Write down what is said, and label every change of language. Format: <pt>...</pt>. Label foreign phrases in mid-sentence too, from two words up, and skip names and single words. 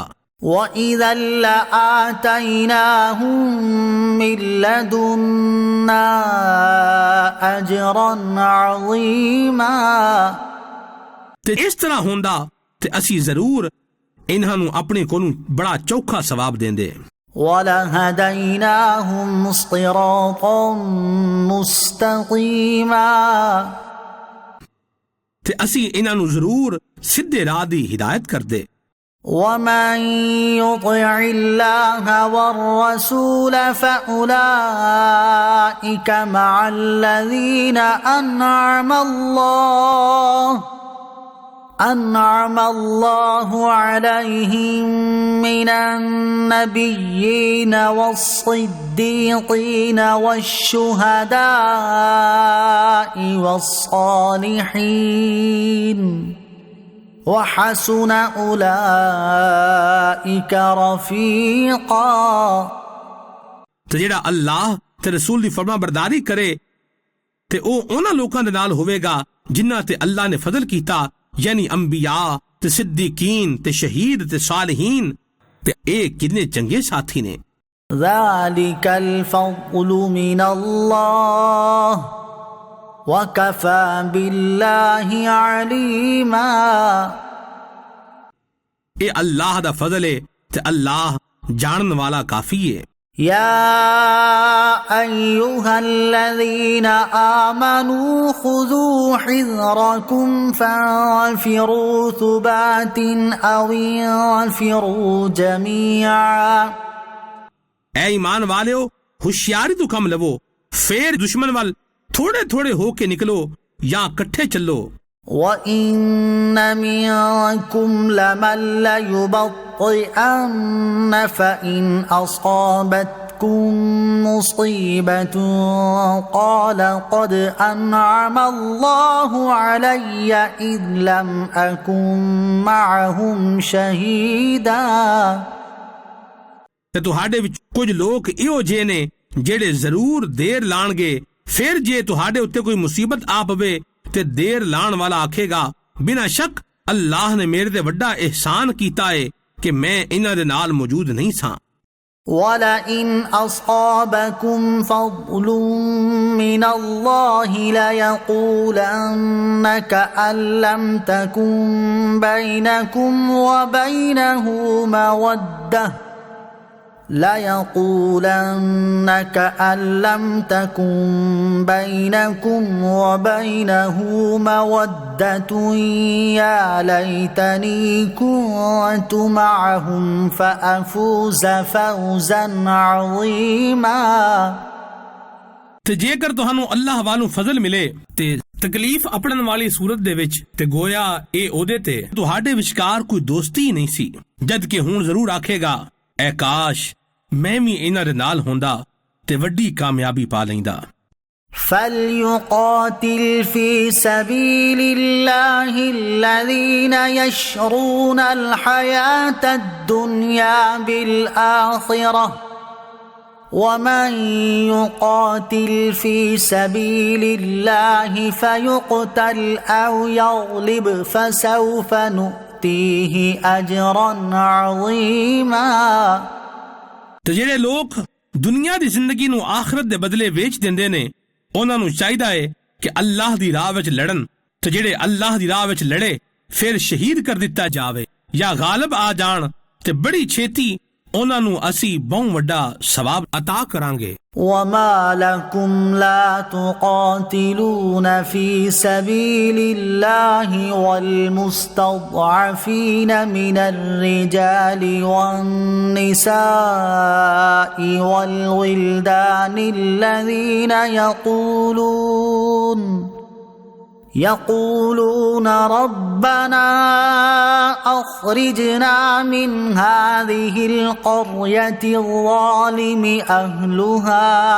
<ar>وَإِذًا لَآتَيْنَاهُم مِّن لَّدُنَّا أَجْرًا عَظِيمًا।</ar> <pa>ਤੇ ਇਸ ਤਰ੍ਹਾਂ ਹੁੰਦਾ ਤੇ ਅਸੀਂ ਜ਼ਰੂਰ ਇਹਨਾਂ ਨੂੰ ਆਪਣੇ ਕੋਲੋਂ ਬੜਾ ਚੌਖਾ ਸਵਾਬ ਦੇਂਦੇ।</pa> <ar>وَلَهَدَيْنَاهُمْ صِرَاطًا مُّسْتَقِيمًا।</ar> <pa>ਤੇ ਅਸੀਂ ਇਹਨਾਂ ਨੂੰ ਜ਼ਰੂਰ ਸਿੱਧੇ ਰਾਹ ਦੀ ਹਿਦਾਇਤ ਕਰਦੇ।</pa> <ar>وَمَن يُطِعِ اللَّهَ وَالرَّسُولَ فَأُولَٰئِكَ مَعَ الَّذِينَ أَنْعَمَ اللَّهُ عَلَيْهِم مِّنَ النَّبِيِّينَ وَالصِّدِّيقِينَ وَالشُّهَدَاءِ وَالصَّالِحِينَ وَحَسُنَ أُولَٰئِكَ رَفِيقًا۔</ar> <pa>ਤੇ ਜਿਹੜਾ ਅੱਲਾਹ ਤੇ ਰਸੂਲ ਦੀ ਫਰਮਾਬਰਦਾਰੀ ਕਰੇ ਤੇ ਉਹ ਉਹਨਾਂ ਲੋਕਾਂ ਦੇ ਨਾਲ ਹੋਵੇਗਾ ਜਿਨ੍ਹਾਂ ਤੇ ਅੱਲਾਹ ਨੇ ਫਜ਼ਲ ਕੀਤਾ ਯਾਨੀ ਅੰਬੀਆ ਤੇ ਸਿੱਦੀਕੀਨ ਤੇ ਸ਼ਹੀਦ ਤੇ ਸਾਲਿਹੀਨ ਤੇ ਇਹ ਕਿੰਨੇ ਚੰਗੇ ਸਾਥੀ ਨੇ।</pa> <ar>ذَلِكَ الْفَضْلُ مِنَ اللَّهِ وَكَفَى بِاللَّهِ عَلِيمًا۔</ar> <pa>ਇਹ ਅੱਲਾਹ ਦਾ ਫਜ਼ਲ ਹੈ ਤੇ ਅੱਲਾਹ ਜਾਣਨ ਵਾਲਾ ਕਾਫੀ ਹੈ।</pa> <ar>يا أيها الذين آمنوا خذوا حذركم فانفروا ثبات أو انفروا جميعا۔</ar> <pa>ਐ ਈਮਾਨ ਵਾਲਿਓ ਹੁਸ਼ਿਆਰੀ ਤੋਂ ਕੰਮ ਲਵੋ ਫੇਰ ਦੁਸ਼ਮਣ ਵੱਲ ਥੋੜੇ ਥੋੜੇ ਹੋ ਕੇ ਨਿਕਲੋ ਜਾਂ ਇਕੱਠੇ ਚੱਲੋ।</pa> <ar>وَإِنَّ مِنكُمْ لَمَن لَّيُبَطِّئَنَّ فَإِنْ أَصَابَتْكُم مُّصِيبَةٌ قَالَ قَدْ أَنْعَمَ اللَّهُ عَلَيَّ إِذْ لَمْ أَكُن مَّعَهُمْ شَهِيدًا۔</ar> <pa>ਤੇ ਤੁਹਾਡੇ ਵਿੱਚ ਕੁਝ ਲੋਕ ਇਹੋ ਜਿਹੇ ਨੇ ਜਿਹੜੇ ਜ਼ਰੂਰ ਦੇਰ ਲਾਣਗੇ ਫਿਰ ਜੇ ਤੁਹਾਡੇ ਉੱਤੇ ਕੋਈ ਮੁਸੀਬਤ ਆ ਪਵੇ ਤੇ ਦੇਰ ਲਾਣ ਵਾਲਾ ਆਖੇਗਾ ਬਿਨਾਂ ਸ਼ੱਕ ਅੱਲਾਹ ਨੇ ਮੇਰੇ ਤੇ ਵੱਡਾ ਇਹਸਾਨ ਕੀਤਾ ਏ ਕਿ ਮੈਂ ਇਹਨਾਂ ਦੇ ਨਾਲ ਮੌਜੂਦ ਨਹੀਂ ਸਾਂ।</pa> <ar>وَلَئِنْ أَصَابَكُمْ فَضْلٌ مِّنَ اللَّهِ لَيَقُولَنَّ كَأَن لَّمْ تَكُن بَيْنَكُمْ وَبَيْنَهُ مَوَدَّةٌ لَيَقُولَنَّ كَأَن لَّمْ تَكُن بَيْنَكُمْ وَبَيْنَهُ مَوَدَّةٌ يَا لَيْتَنِي كُنتُ مَعَهُمْ فَأَفُوزَ فَوْزًا عَظِيمًا۔</ar> <pa>ਤੇ ਜੇਕਰ ਤੁਹਾਨੂੰ ਅੱਲਾਹ ਵੱਲੋਂ ਫਜ਼ਲ ਮਿਲੇ ਤੇ ਤਕਲੀਫ ਆਪਣਨ ਵਾਲੀ ਸੂਰਤ ਦੇ ਵਿੱਚ ਤੇ ਗੋਇਆ ਇਹ ਉਹਦੇ ਤੇ ਤੁਹਾਡੇ ਵਿਚਕਾਰ ਕੋਈ ਦੋਸਤੀ ਨਹੀਂ ਸੀ ਜਦ ਕਿ ਹੁਣ ਜ਼ਰੂਰ ਆਖੇਗਾ ਐ ਕਾਸ਼ ਮੈਂ ਵੀ ਇਹਨਾਂ ਦੇ ਨਾਲ ਹੁੰਦਾ ਤੇ ਵੱਡੀ ਕਾਮਯਾਬੀ ਪਾ ਲੈਂਦਾ।</pa> <ar>فَلْيُقَاتِلْ فِي سَبِيلِ اللَّهِ الَّذِينَ يَشْرُونَ الْحَيَاةَ الدُّنْيَا بِالْآخِرَةِ ومن يقاتل في سبيل الله فيقتل أو يغلب فسوف نؤتيه أجرا عظيما।</ar> <pa>ਤੇ ਜਿਹੜੇ ਲੋਕ ਦੁਨੀਆ ਦੀ ਜ਼ਿੰਦਗੀ ਨੂੰ ਆਖਰਤ ਦੇ ਬਦਲੇ ਵੇਚ ਦਿੰਦੇ ਨੇ, ਉਹਨਾਂ ਨੂੰ ਚਾਹੀਦਾ ਹੈ ਕਿ ਅੱਲਾਹ ਦੀ ਰਾਹ ਵਿੱਚ ਲੜਨ, ਤੇ ਜਿਹੜੇ ਅੱਲਾਹ ਦੀ ਰਾਹ ਵਿੱਚ ਲੜੇ ਫਿਰ ਸ਼ਹੀਦ ਕਰ ਦਿੱਤਾ ਜਾਵੇ ਜਾਂ ਗਾਲਬ ਆ ਜਾਣ ਤੇ ਬੜੀ ਛੇਤੀ ਉਹਨਾਂ ਨੂੰ ਅਸੀਂ ਬਹੁਤ ਵੱਡਾ ਸਵਾਬ ਅਤਾ ਕਰਾਂਗੇ।</pa> <ar>وما لكم لا تقاتلون في سبيل الله والمستضعفين من الرجال والنساء والولدان الذين يقولون ربنا أخرجنا من هذه القرية الظالم أهلها</ar>